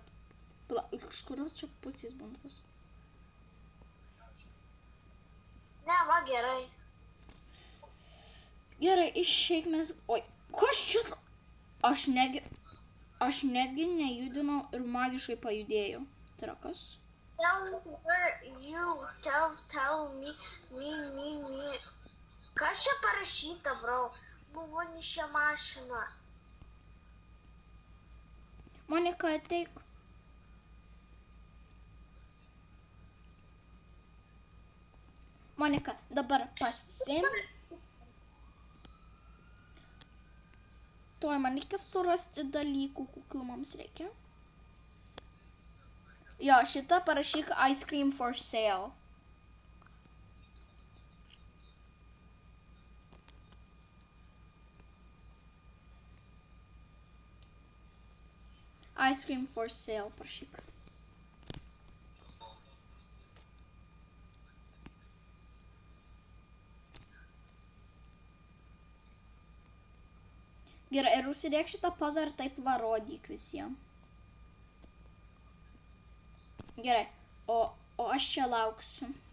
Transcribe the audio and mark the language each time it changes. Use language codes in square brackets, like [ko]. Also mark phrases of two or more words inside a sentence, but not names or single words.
[lt] Pala, iš kurios čia pusės būna tas? Ne, va, gerai. Gerai, išeik mes... Oi, kas šitą? Aš netgi nejudinau ir magiškai pajudėjau. Tai yra kas? [en] Tell me. [lt] Kas čia parašyta, bro? Buvo nišia mašina. Monika, ateik. Monika, dabar pasim. Tuoj man reikia surasti dalykų, kokių mums reikia. Jo, šitą parašyk [en] ice cream for sale. Ice cream for sale [lt] parašyk. Gerai, ir užsidėk šitą pozą ir taip varodyk visiems. Gerai, o aš čia lauksiu.